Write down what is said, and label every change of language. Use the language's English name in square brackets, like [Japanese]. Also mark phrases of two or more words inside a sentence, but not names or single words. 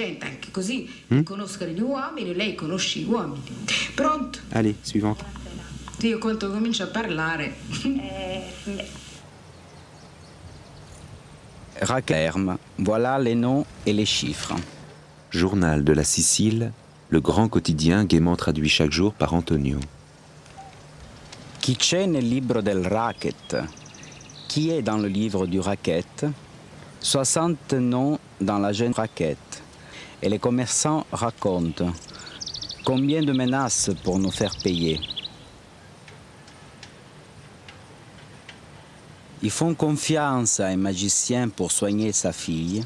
[French] Allez, suivante. Palerme, voilà les noms et les chiffres. Journal de la Sicile, le grand quotidien gaiement traduit chaque jour par Antonio. [Italian] Chi c'è nel libro del racket? [French] Qui est dans le livre du racket? 60 noms dans la jeune racket. Et les commerçants racontent. Combien de menaces pour nous faire payer? Ils font confiance à un magicien pour soigner sa fille.